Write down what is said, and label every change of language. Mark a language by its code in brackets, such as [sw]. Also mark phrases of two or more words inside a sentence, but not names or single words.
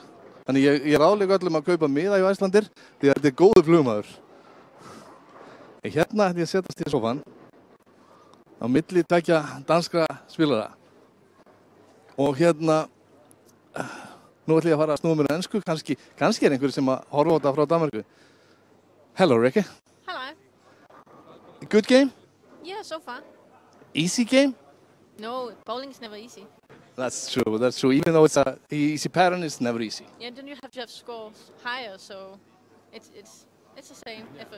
[is] Þannig ég ráðlega öllum að kaupa miða í Icelandair því að þetta er góður flugmaður. Hérna ætti ég að setjast í sófan á milli tveggja danskra spilara. Og hérna nú ætlum ég að fara að snúa mér á ensku, kannski er einhver sem að horfa á þetta frá Danmarku. [en] Hello, Ricky. Hello. Good game? Yeah, so far. Easy game? No, bowling's never easy. That's true. Even though it's a easy pattern, it's never easy. Yeah, then you have to have scores higher, so it's the same effort.